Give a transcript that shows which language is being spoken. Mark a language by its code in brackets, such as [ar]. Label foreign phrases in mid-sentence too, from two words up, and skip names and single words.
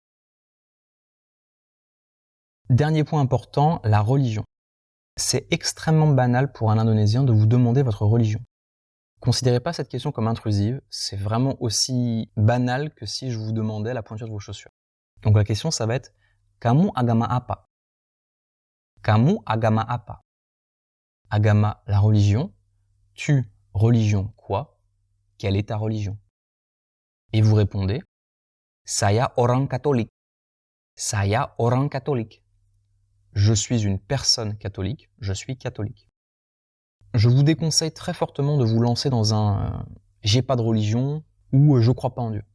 [fr] Dernier point important, la religion. C'est extrêmement banal pour un Indonésien de vous demander votre religion. Considérez pas cette question comme intrusive, c'est vraiment aussi banal que si je vous demandais la pointure de vos chaussures. Donc la question, ça va être [id] Kamu agama apa? Kamu agama apa? Agama, [fr] la religion. Tu, religion, quoi? Quelle est ta religion? Et vous répondez [id] Saya orang Katolik. Saya orang Katolik. [fr] Je suis une personne catholique, je suis catholique. Je vous déconseille très fortement de vous lancer dans un j'ai pas de religion ou je crois pas en Dieu.